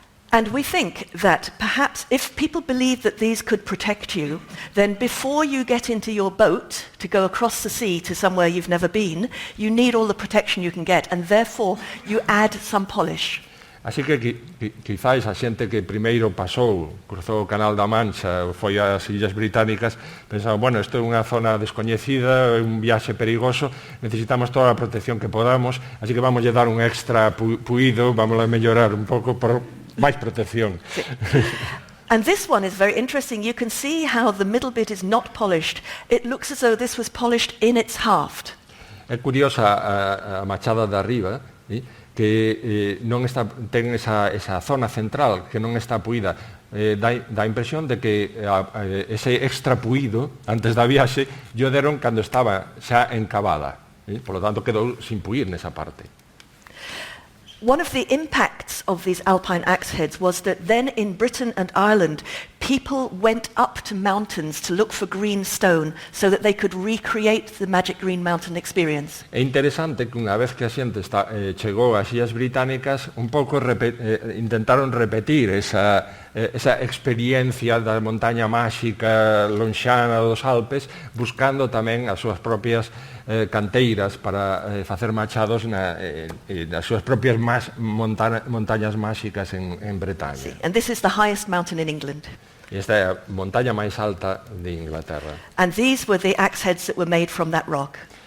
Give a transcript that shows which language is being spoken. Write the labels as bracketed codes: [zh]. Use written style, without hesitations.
[en] And we think that perhaps if people believe that these could protect you, then before you get into your boat to go across the sea to somewhere you've never been, you need all the protection you can get, and therefore you add some polish. [gl] Así que quizás a xente que primeiro cruzou o Canal da Mancha, foi ás Illas Británicas, pensaban, bueno, isto é unha zona descoñecida, é un viaxe perigoso, necesitamos toda a protección que podamos, así que vamos a dar un extra puído, vamos a mellorar un pouco por máis protección. [es] Sí. [en] And this one is very interesting. You can see how the middle bit is not polished. It looks as though this was polished in its haft. [gl] É curiosa a machada de arriba, que non está, ten esa zona central que non está puída. Dá a impresión de que ese extra puído antes da viaxe yo deron cando estaba xa encavada. [es] Por lo tanto, [gl] quedou sin puír nesa parte. [en] One of the impacts of these alpine axe heads was that then in Britain and Ireland, people went up to mountains to look for green stone so that they could recreate the magic green mountain experience. [gl] É interesante que unha vez que a xente chegou ás Illas Británicas, un pouco intentaron repetir esa experiencia da montaña máxica lonxana dos Alpes, buscando tamén as súas propias canteiras para facer machados nas súas propias montañas máxicas en Bretaña. [es] Sí. [en] And this is the highest mountain in England. [gl] Esta é a montaña máis alta de Inglaterra. [en] And these were the axe heads that were made from that rock.